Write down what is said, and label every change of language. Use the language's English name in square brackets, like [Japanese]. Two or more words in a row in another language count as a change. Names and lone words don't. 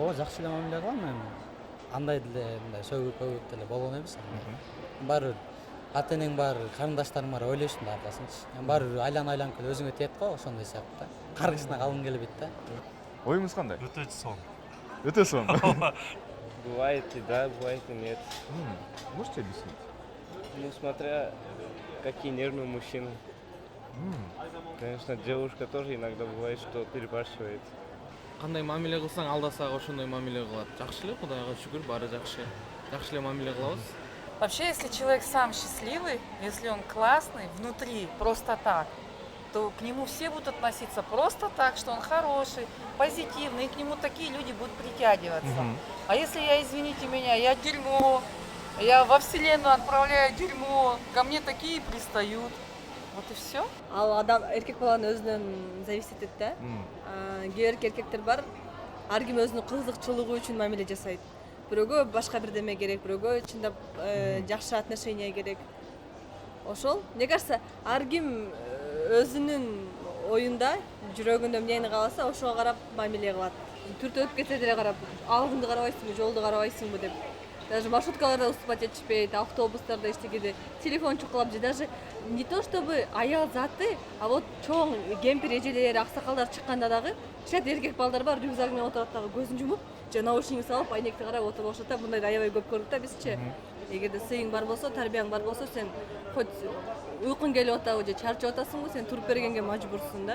[Kyrgyz] Ооба, жакшы эле мамиле кылам эми. Андай деле мындай сөгүп деле болгон эмес. Баары ата энең бар, карындаштарың бар, ойлойсуң да аркасынчы. Эми баары айланып келип өзүңө тиет го, ошондой сыяктуу да. Каргышына калгың келбейт да. Оюңуз кандай? Өтө сонг. Өтө сонг. [Russian] Бывает и да, бывает и нет. Можете объяснить? Ну, смотря какие нервные мужчины. Конечно, девушка тоже иногда бывает, что перебарщивает. [Kyrgyz] Кандай мамиле кылсаң алдасак ошондой мамиле кылат. Жакшы эле, Кудайга шүгүр, баары жакшы. Жакшы эле мамиле кылабыз. [Russian] Вообще, если человек сам счастливый, если он классный внутри, просто так, то к нему все будут относиться просто так, что он хороший, позитивный, и к нему такие люди будут притягиваться. А если я, извините меня, я дерьмо, я во вселенную отправляю дерьмо, ко мне такие пристают. Вот и все. [Kyrgyz] Ал адам эркек баланын өзүнөн зависит этет да. Кээ бир эркектер бар, ар ким өзүнүн кызыкчылыгы үчүн мамиле жасайт. Бирөөгө башка бир деме керек, бирөөгө чындап жакшы отношения керек. Ошол, [Russian] мне кажется, [Kyrgyz] ар ким өзүнүн оюнда, жүрөгүндө эмнени кааласа, ошого карап мамиле кылат. Түртүп өтүп кетсе деле карап, алдыңды карабайсыңбы, жолду карабайсыңбы деп. Даже маршруткаларда уступать этишпейт, автобустарда эчтекеде телефон чукулап же [Russian] даже не то чтобы [Kyrgyz] аял заты, [Russian] а вот [Kyrgyz] чоң кемпир эжелер, аксакалдар чыкканда дагы чет эркек балдар бар, рюкзак менен отурат дагы көзүн жумуп, же наушнигин салып, айнекти карап отуруп алышат да, мындайды аябай көп көрдүк да бизчи. Эгерде сыйың бар болсо, тарбияң бар болсо, сен хоть уйкуң келип атабы же чарчап атасыңбы, сен туруп бергенге мажбурсуң да.